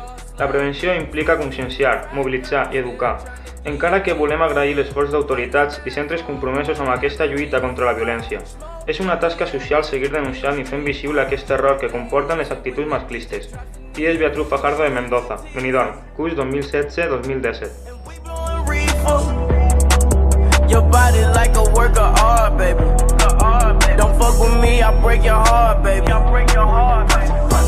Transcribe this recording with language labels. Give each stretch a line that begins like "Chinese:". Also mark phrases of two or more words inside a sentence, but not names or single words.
Catalan: La prevenció implica conscienciar, mobilitzar i educar, encara que volem agrair l'esforç d'autoritats i centres compromesos amb aquesta lluita contra la violència. És una tasca social seguir denunciant i fent visible aquest error que comporten les actituds masclistes. Qui és Beatriu Fajardo de Mendoza, Benidorm, curs 2016-2017.
English: Your body like a work of art, baby. Don't fuck with me, I'll break your heart, baby.